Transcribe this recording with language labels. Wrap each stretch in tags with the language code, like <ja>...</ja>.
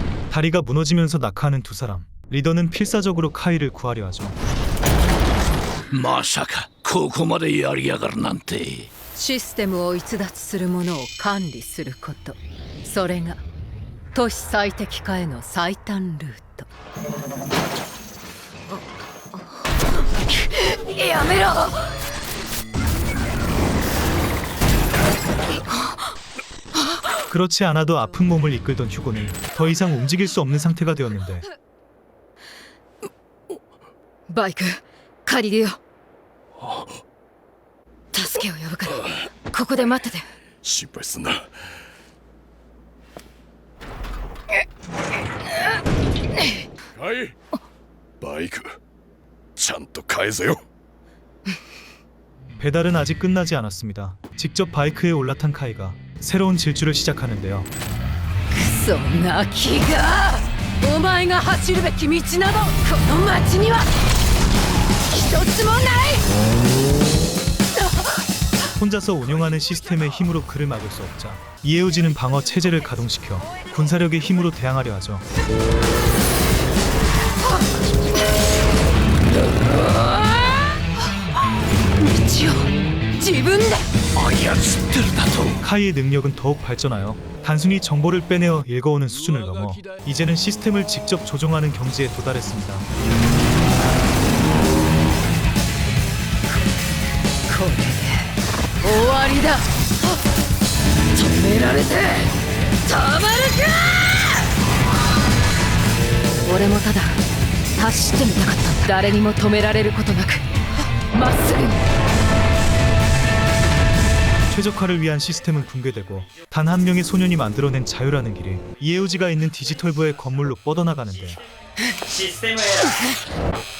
<ko>다리가 무너지면서 낙하하는 두 사람. 리더는 필사적으로 카이를 구하려 하죠.</ko> <ja>まさかここまでやりやがるなんて。システムを逸脱するものを管理すること、それが都市最適化への最短ルート。やめろ。</ja> <ko>그렇지 않아도 아픈 몸을 이끌던 휴고는 더 이상 움직일 수 없는 상태가 되었는데</ko> <ja>バイク借りるよ。助けを呼ぶからここで待ってて。心配すんな。カイ、バイクちゃんと返せよ。</ja> <ko>배달은 아직 끝나지 않았습니다. 직접 바이크에 올라탄 카이가 새로운 질주를 시작하는데요.</ko> <ja>クソガキが、お前が走るべき道などこの町には一つもない。</ja> <ko>혼자서 운영하는 시스템의 힘으로 그를 막을 수 없자 이에우지는 방어 체제를 가동시켜 군사력의 힘으로 대항하려 하죠.</ko> <ja>道を自分で操ってるだと。</ja> <ko>카이의 능력은 더욱 발전하여 단순히 정보를 빼내어 읽어오는 수준을 넘어 이제는 시스템을 직접 조종하는 경지에 도달했습니다.</ko> <ja>これで終わりだ。止められてたまるか。俺もただ走ってみたかった。誰にも止められることなくまっすぐに。</ja> <ko>최적화를 위한 시스템은 붕괴되고 단 한 명의 소년이 만들어낸 자유라는 길이 이에우지가 있는 디지털부의 건물로 뻗어나가는데</ko> <ja>システムエラー。</ja>